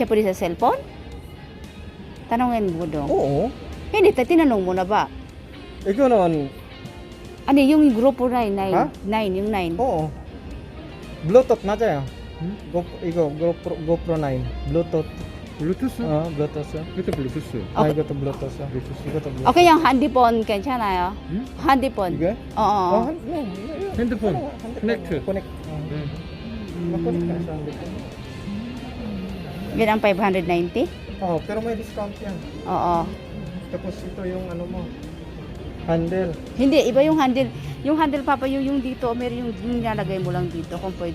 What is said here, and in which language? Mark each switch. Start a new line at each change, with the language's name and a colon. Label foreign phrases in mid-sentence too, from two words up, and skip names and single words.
Filipino: Siya pwede sa cellphone? Tanongin mo dong. Oo. Hindi, tinanong mo na ba? Ikaw naman. Ano yung GoPro 9? Ha? 9, yung 9.
Korean: Oo. Bluetooth 맞아요. GoPro 9. Bluetooth. 블루투스? Bluetooth. 이것도 블루투스. 이것도 Bluetooth. 이것도 Bluetooth.
Filipino: Okay, yung handyphone 괜찮아요? handyphone.
Korean: 이게?
Filipino: Oo.
Korean: 핸드폰 커넥트. Connect.
Filipino: Connect na sa handphone. Yan ang 590? Pero may discount yan. Oo. Tapos ito yung ano mo. Handle. Hindi, iba yung handle. Yung handle, Papa, yung dito, meron yung nilalagay mo lang dito, kung pwede.